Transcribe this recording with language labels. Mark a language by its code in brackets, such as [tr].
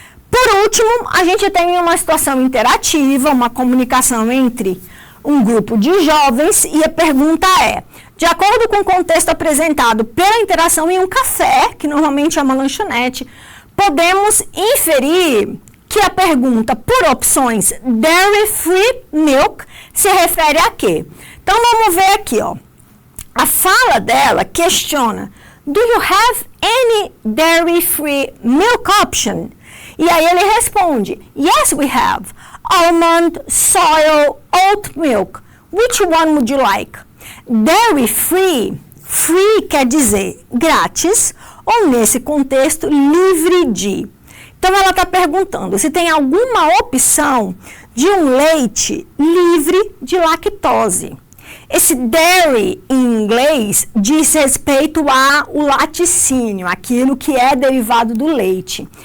[pt] Por último, a gente tem uma situação interativa, uma comunicação entre um grupo de jovens e a pergunta é: de acordo com o contexto apresentado pela interação em um café, que normalmente é uma lanchonete, podemos inferir que a pergunta por opções dairy-free milk se refere a quê? Então, vamos ver aqui, ó. A fala dela questiona: [en] do you have any dairy-free milk option? [pt] E aí ele responde: [en] yes, we have. Almond, soy, oat milk. Which one would you like? [pt] Dairy free, free quer dizer grátis, ou nesse contexto, livre de. Então, ela está perguntando se tem alguma opção de um leite livre de lactose. Esse dairy, em inglês, diz respeito ao laticínio, aquilo que é derivado do leite.